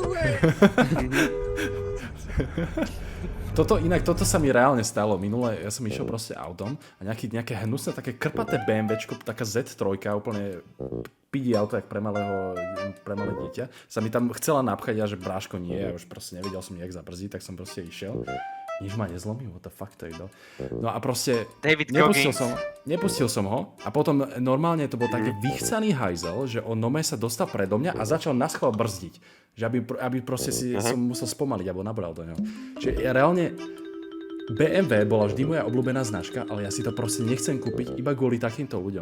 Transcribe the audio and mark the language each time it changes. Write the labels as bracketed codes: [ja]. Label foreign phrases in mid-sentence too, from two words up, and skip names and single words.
[sk] Toto sa mi reálne stalo. Minule ja som išiel proste autom a nejaké hnusné, také krpaté BMWčko, taká Z3, úplne pidi auto, jak pre malé dieťa, sa mi tam chcela napchať a že bráško nie, ja už proste nevedel som jak zabrzdiť, tak som proste išiel. Nič ma nezlomil, [en] what the fuck [sk] to je to. No a proste David nepustil som ho a potom normálne to bol taký vychcaný hajzel, že on nome sa dostal predo mňa a začal naschvál brzdiť. Že aby proste som musel spomaliť, alebo nabral do neho. Čiže ja reálne BMW bola vždy moja obľúbená značka, ale ja si to proste nechcem kúpiť iba kvôli takýmto ľuďom.